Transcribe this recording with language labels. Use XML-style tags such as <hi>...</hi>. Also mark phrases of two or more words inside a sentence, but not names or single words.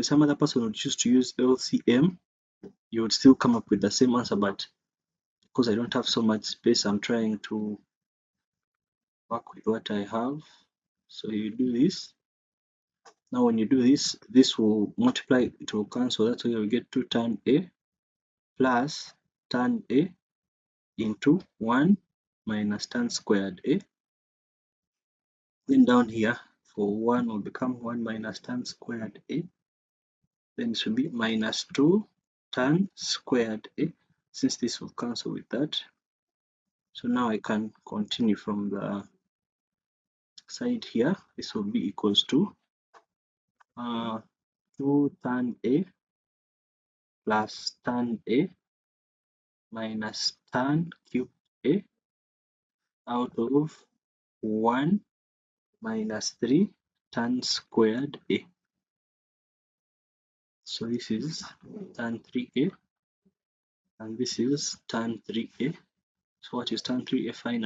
<en>Some other person would choose to use LCM, you would still come up with the same answer, but because I don't have so much space, I'm trying to work with what I have. So you do this. Now when you do this, this will multiply, it will cancel. That's why we get 2 tan a plus tan a into 1 minus tan squared a. Then down here, for 1 will become 1 minus tan squared a. Then it should be minus 2 tan squared a, since this will cancel with that. So now I can continue from the side here. This will be equals to 2 tan a plus tan a minus tan cubed a out of 1 minus 3 tan squared a. So this is tan 3a and this is tan 3a. So what is tan 3a finally?</en>